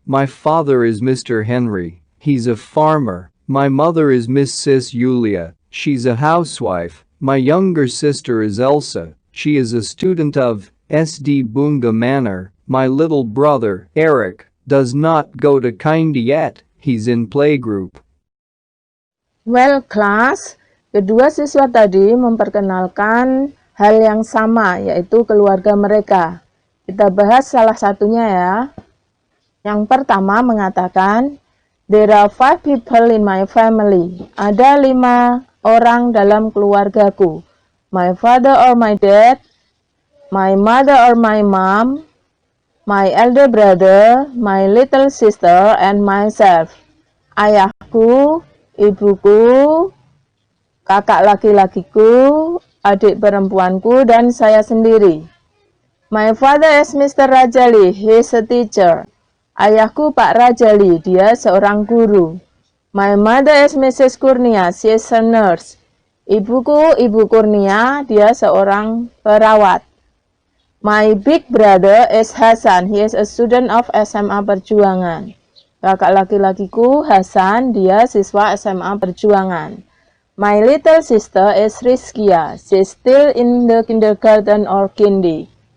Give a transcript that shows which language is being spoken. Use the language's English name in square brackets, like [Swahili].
[English] My father is Mr. Henry. He's a farmer. My mother is Mrs. Yulia. She's a housewife. My younger sister is Elsa. She is a student of SD Bunga Manor. My little brother, Eric, does not go to Kindy yet. He's in playgroup. Well, class, [Indonesian] kedua siswa tadi memperkenalkan hal yang sama, yaitu keluarga mereka. Kita bahas salah satunya ya. Yang pertama mengatakan, [English] there are 5 people in my family. [Indonesian] Ada 5 orang dalam keluargaku. [English] My father or my dad, my mother or my mom, my elder brother, my little sister, and myself. [Indonesian] Ayahku, ibuku, kakak laki-lakiku, adik perempuanku, dan saya sendiri. [English] My father is Mr. Rajali. He is a teacher. [Indonesian] Ayahku Pak Rajali, dia seorang guru. [English] My mother is Mrs. Kurnia. She is a nurse. [Indonesian] Ibuku, Ibu Kurnia, dia seorang perawat. [English] My big brother is Hasan. He is a student of SMA Perjuangan. [Indonesian] Kakak laki-lakiku Hasan, dia siswa SMA Perjuangan. [English] My little sister is Rizkia. She is still in the kindergarten or kindy.